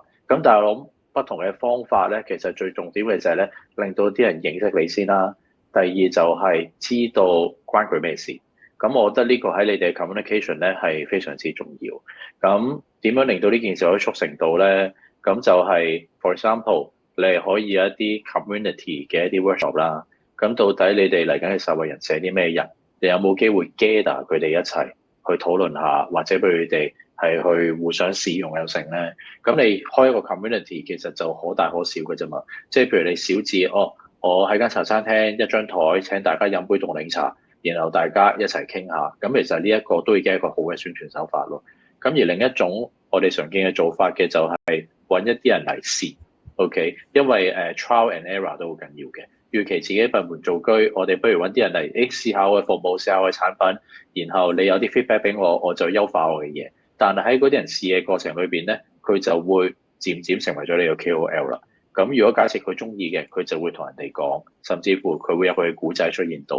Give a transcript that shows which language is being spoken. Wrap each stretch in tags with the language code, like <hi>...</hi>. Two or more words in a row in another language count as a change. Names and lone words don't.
<yue>咁但係我諗不同嘅方法咧，其實最重點嘅就係咧，令到啲人認識你先啦。第二就係知道關佢咩事。咁我覺得呢個喺你哋 communication 咧係非常之重要。咁點樣令到呢件事可以促成到咧？咁就係</yue> <en>for example，</en> <yue>你係可以有一啲 community 嘅一啲 workshop 啦。咁到底你哋嚟緊嘅受惠人係啲咩人？你有冇機會 gather 佢哋一齊去討論下，或者俾佢哋係去互相試用有成咧？咁你開一個 community 其實就可大可小嘅啫嘛。即係譬如你小至我喺間茶餐廳一張台請大家飲杯凍檸茶，然後大家一齊傾下，咁其實呢一個都已經係一個好嘅宣傳手法咯。咁而另一種我哋常見嘅做法嘅就係揾一啲人嚟試 ，OK？因為</yue> <en>trial and error</en> <yue>都好緊要嘅。與其自己閉門造車，我哋不如揾啲人嚟試下我嘅服務，試下我嘅產品，然後你有啲 feedback 俾我，我就優化我嘅嘢。但係喺嗰啲人試嘅過程裏邊咧，佢就會漸漸成為咗你嘅 KOL 啦。咁如果假設佢中意嘅，佢就會同人哋講，甚至乎佢會有佢嘅故仔出現到。</yue>